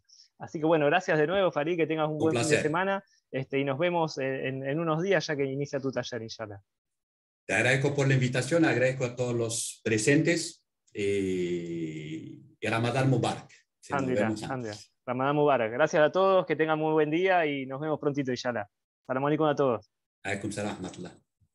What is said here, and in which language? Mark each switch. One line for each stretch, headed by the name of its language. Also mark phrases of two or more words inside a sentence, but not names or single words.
Spanish: Así que bueno, gracias de nuevo, Farid, que tengas un buen fin de semana, y nos vemos en unos días ya que inicia tu taller, inshallah. Te agradezco por la invitación, agradezco a todos los presentes y
Arabic: رمضان مبارك. رمضان مبارك.
Spanish: Gracias a todos, que tengan muy buen día y nos vemos prontito, inshallah.
Arabic: سلام عليكم
Spanish: a todos.
Arabic: عليكم سلام، رحمة الله.